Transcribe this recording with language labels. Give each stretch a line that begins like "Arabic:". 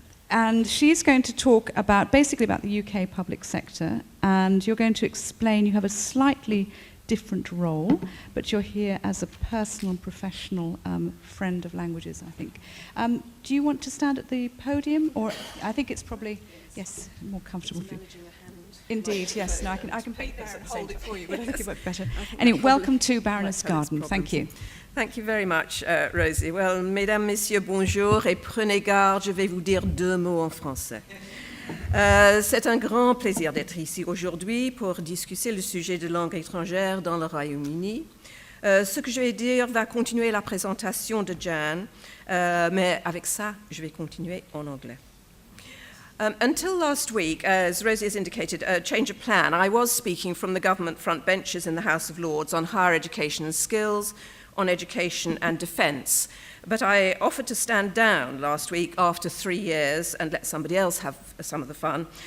English: And she's going to talk basically about the UK public sector, and you're going to explain, you have a slightly different role, but you're here as a personal and professional friend of languages, I think. Do you want to stand at the podium, or I think it's probably yes more comfortable for you. Indeed, yes. No, I can beat this and hold it for you, but I think it worked better. Anyway, welcome to Baroness Garden. Thank you. Thank you very much, Rosie.
French: Well, mesdames, messieurs, bonjour, et prenez garde, je vais vous dire 2 mots en français. C'est un grand plaisir d'être ici aujourd'hui pour discuter le sujet de langue étrangère dans le Royaume-Uni. Ce que je vais dire va continuer la présentation de Jan, mais avec ça, je vais continuer en anglais.
English: Until last week, as Rosie has indicated, a change of plan, I was speaking from the government front benches in the House of Lords on higher education and skills, on education and defence. But I offered to stand down last week after 3 years and let somebody else have some of the fun.